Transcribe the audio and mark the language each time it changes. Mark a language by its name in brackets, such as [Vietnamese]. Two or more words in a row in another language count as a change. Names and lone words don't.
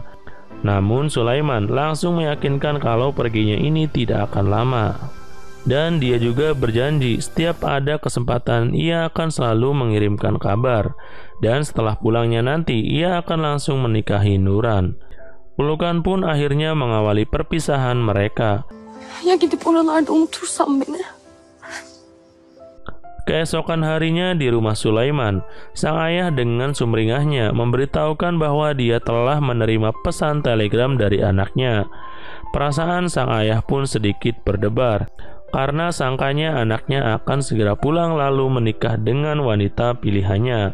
[Indonesian] Namun Sulaiman langsung meyakinkan kalau perginya ini tidak akan lama. Dan dia juga berjanji setiap ada kesempatan ia akan selalu mengirimkan kabar. Dan setelah pulangnya nanti ia akan langsung menikahi Nuran. Pelukan pun akhirnya mengawali perpisahan mereka. [Turkish] Ya gidip oralarda unutursam beni. [Indonesian] Keesokan harinya di rumah Sulaiman, sang ayah dengan sumringahnya memberitahukan bahwa dia telah menerima pesan telegram dari anaknya. Perasaan sang ayah pun sedikit berdebar, karena sangkanya anaknya akan segera pulang lalu menikah dengan wanita pilihannya.